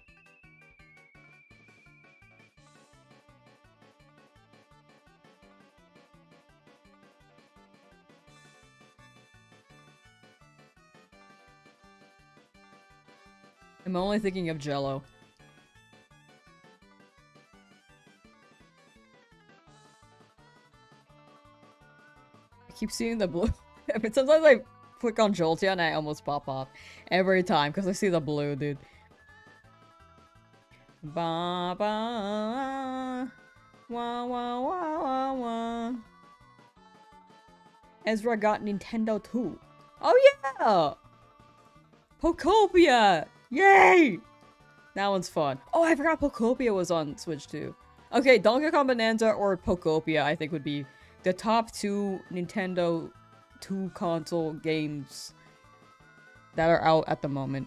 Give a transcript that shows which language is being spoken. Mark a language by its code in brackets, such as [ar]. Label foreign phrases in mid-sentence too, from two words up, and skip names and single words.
[en] I'm only thinking of Jello. I keep seeing the blue. But sometimes I click on Jolteon and I almost pop off. Every time, because I see the blue, dude. Ba ba wah wah wah wah wah. Ezra got Nintendo 2. Oh yeah! Pokopia! Yay! That one's fun. Oh, I forgot Pokopia was on Switch too. Okay, Donkey Kong Bonanza or Pokopia I think would be the top 2 Nintendo 2 console games that are out at the moment.